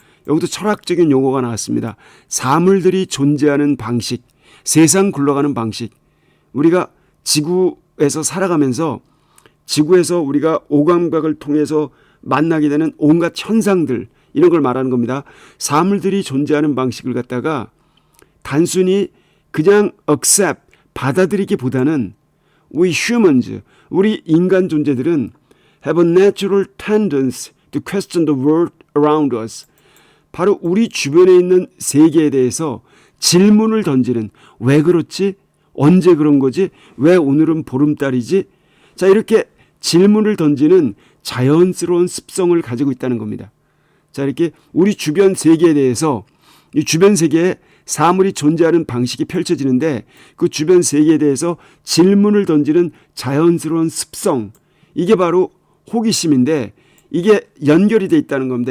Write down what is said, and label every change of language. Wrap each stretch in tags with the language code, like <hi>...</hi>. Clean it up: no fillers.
<ko>여기도 철학적인 용어가 나왔습니다. 사물들이 존재하는 방식, 세상 굴러가는 방식. 우리가 지구에서 살아가면서 지구에서 우리가 오감각을 통해서 만나게 되는 온갖 현상들, 이런 걸 말하는 겁니다. 사물들이 존재하는 방식을 갖다가 단순히 그냥</ko> <en>accept,</en> <ko>받아들이기보다는</ko> <en>we humans,</en> <ko>우리 인간 존재들은</ko> <en>have a natural tendency to question the world around us.</en> <ko>바로 우리 주변에 있는 세계에 대해서 질문을 던지는, 왜 그렇지? 언제 그런 거지? 왜 오늘은 보름달이지? 자, 이렇게 질문을 던지는 자연스러운 습성을 가지고 있다는 겁니다. 자, 이렇게 우리 주변 세계에 대해서, 이 주변 세계에 사물이 존재하는 방식이 펼쳐지는데 그 주변 세계에 대해서 질문을 던지는 자연스러운 습성, 이게 바로 호기심인데 이게 연결이 돼 있다는 겁니다.</ko>